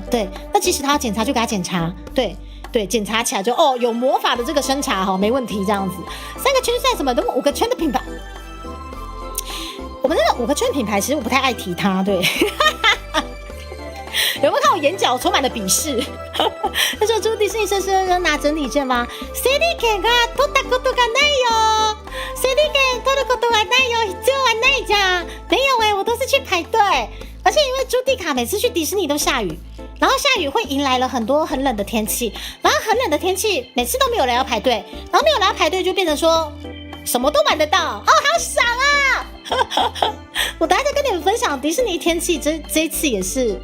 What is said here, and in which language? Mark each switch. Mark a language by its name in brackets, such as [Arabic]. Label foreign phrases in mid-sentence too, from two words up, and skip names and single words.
[Chinese] 对，那即使他要检查就给他检查，对，检查起来就有魔法的这个生茶没问题这样子。3个圈算什么？都5个圈的品牌，我们那个5个圈品牌其实我不太爱提它，对。有没有看我眼角充满了鄙视？他说住迪士尼设施要拿整理券吗？ [Japanese] 整理券が取ったことがないよ。整理券取ることがないよ。必要はないじゃん。 [Chinese] 没有我都是去排队。而且因为朱蒂卡每次去迪士尼都下雨，然后下雨会迎来了很多很冷的天气，然后很冷的天气每次都没有人要排队，然后没有人要排队就变成说什么都玩得到，好爽啊！我等下再跟你们分享迪士尼天气，这一次也是。